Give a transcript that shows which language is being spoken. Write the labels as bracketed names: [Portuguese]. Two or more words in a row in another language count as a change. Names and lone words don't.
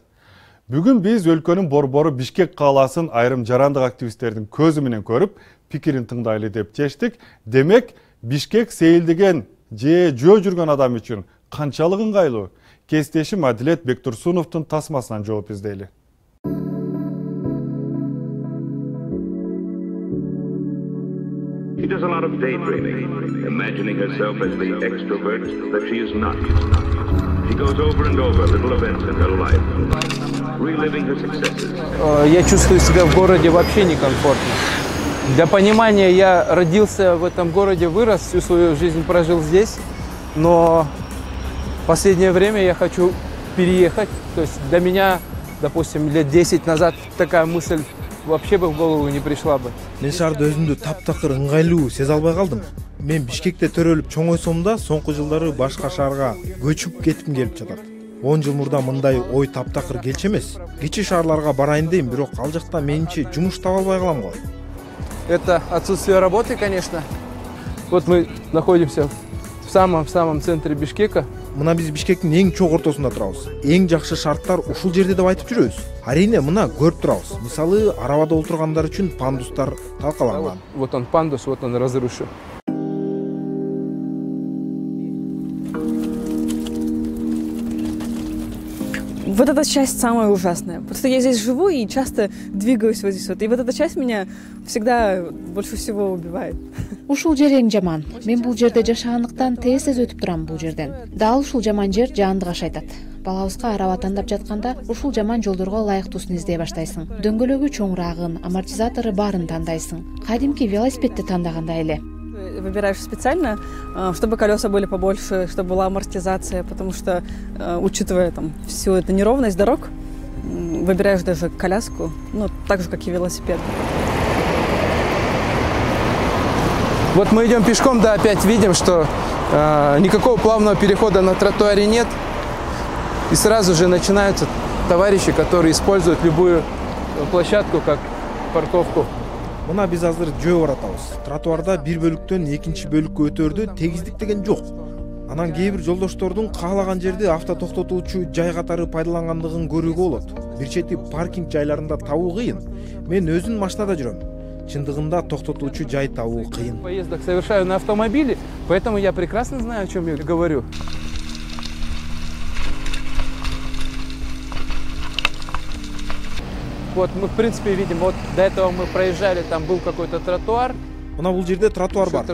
[Kyrgyz] Бүгүн биз өлкөнүн борбору Бишкек кааласын айрым жарандык активисттердин көзү менен көрүп, пикирин тыңдайлы деп чечтик. Демек, Бишкек сейилдеген же жөө жүргөн адам үчүн канчалык ыңгайлуу? Кестешим Адилет Бектурсуновдун тасмасынан жооп издейли. [English] She does a lot of daydreaming, imagining herself as the extrovert that she is not. She goes over and over little events in her life, reliving her successes. [Russian] Я чувствую себя в городе вообще некомфортно. Для понимания, я родился в этом городе, вырос, всю свою жизнь прожил здесь, но в последнее время я хочу переехать. То есть для меня, допустим, лет 10 назад такая мысль вообще бы в голову не пришла бы. [Kyrgyz] Мен шаарда өзүмдү таптакыр ыңгайлуу сезе албай калдым. Мен Бишкекте төрөлүп чоңойсом да, соңку жылдары башка шаарга көчүп кетким келип жатат. 10 жыл мурда мындай ой таптакыр келчү эмес. Кичи шаарларга барайын дейм, бирок ал жакта менимче жумуш таба албай калам го. [Russian] Это отсутствие работы, конечно. Вот мы находимся в самом центре Бишкека. [Kyrgyz] Мына биз Бишкектин эң чоң ортосунда турабыз. Эң жакшы шарттар ушул жерде деп айтып жүрөбүз. Арине мына көрүп турабыз. Мисалы, арабада олтургандар үчүн пандустар талкаланган. [Russian] Вот он пандус, вот он разрушен. Вот эта часть самая ужасная. Просто я здесь живу и часто двигаюсь вот здесь вот. И вот эта часть меня всегда больше всего убивает. [Kyrgyz] Ушул жер эң жаман. Мен бул жерде жашагандыктан тез өтүп турам бул жерден. Дал ушул жаман жер жаандык ашайтат. Балабызга араба тандап жатканда ушул жаман жолдорго ылайыктуусун издей баштайсың. Дөңгөлөгү чоңураагын, амортизатору барын тандайсың. Кадимки велосипедти тандагандай эле. [Russian] Выбираешь специально, чтобы колеса были побольше, чтобы была амортизация, потому что, учитывая там всю эту неровность дорог, выбираешь даже коляску, ну, так же, как и велосипед. Вот мы идем пешком, да, опять видим, что никакого плавного перехода на тротуаре нет. И сразу же начинаются товарищи, которые используют любую площадку как парковку. [Kyrgyz] Мына биз азыр жөө баратабыз. Тротуарда бир бөлүктөн экинчи бөлүккө өтөрдө тегиздик деген жок. Анан кээ бир жолдоштордун каалаган жерде авто токтотуучу жай катары пайдалангандыгын көрүүгө болот. Бир чети паркинг жайларында табуу кыйын. Мен өзүм машинада жүрөм. Чындыгында токтотуучу жай табуу кыйын. [Russian] Поездок совершаю на автомобиле, поэтому я прекрасно знаю, о чем я говорю. Вот мы в принципе видим, вот до этого мы проезжали, там был какой-то тротуар. [Kyrgyz] Мына бул жерде тротуар бар.